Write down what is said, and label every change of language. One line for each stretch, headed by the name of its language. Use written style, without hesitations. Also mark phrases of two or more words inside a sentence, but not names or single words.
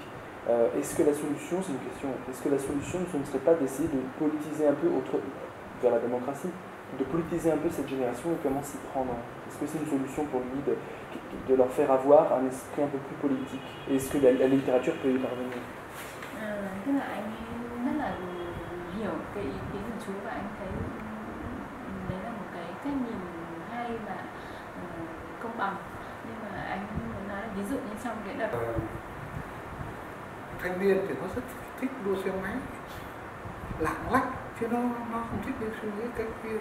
French: Est-ce que la solution, c'est une question, est-ce que la solution ce ne serait pas d'essayer de politiser un peu vers la démocratie, de politiser un peu cette génération et comment s'y prendre? Est-ce que c'est une solution pour lui de leur faire avoir un esprit un peu plus politique? Et est-ce que la littérature peut y parvenir?
Vietnamese: Tức là anh rất là hiểu cái ý kiến của chú, và anh thấy đấy là một cái cách nhìn hay và công bằng. Nhưng mà anh muốn nói là ví dụ như trong cái đợt thanh niên thì nó rất thích đua xe máy, lạng lách, chứ nó không thích đi suy nghĩ cái kia.